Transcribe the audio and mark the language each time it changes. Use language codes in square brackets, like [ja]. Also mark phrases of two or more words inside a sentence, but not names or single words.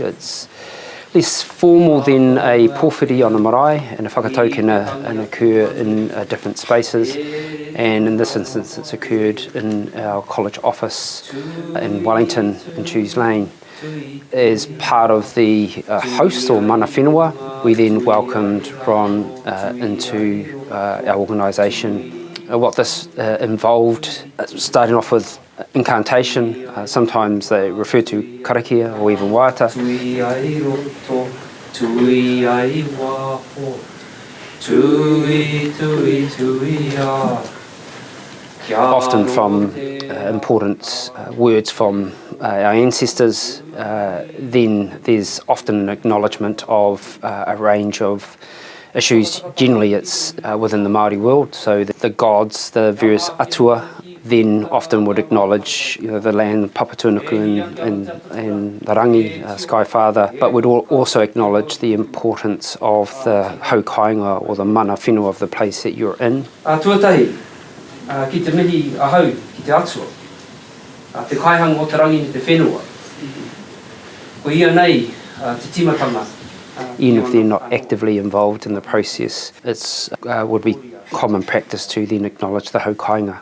[en] It's less formal than a pōwhiri on a marae, and a whakatau can occur in different spaces, and in this instance it's occurred in our college office in Wellington in Chews Lane. As part of the host or [mi] mana whenua, [en] we then welcomed Ron into our organisation. What this involved, starting off with incantation, sometimes they refer to karakia or even waiata. [mi] Tui ai roto, tui ai waho, tui, tui, tui a. [en] Often from important words from our ancestors. Then there's often an acknowledgement of a range of issues. Generally it's within the Māori world, so the gods, the various atua, then often would acknowledge the land, Papatunuku and the rangi, Sky Father, but would also acknowledge the importance of the haukainga or the [mi] mana whenua [en] of the place that you're in. [mi] Tuatahi, ki te mihi ahau, ki te atua, te kaihanga o te rangi ni te whenua. Ko ia nei, te timatanga. [en] Even if they're not actively involved in the process, it would be common practice to then acknowledge the haukainga.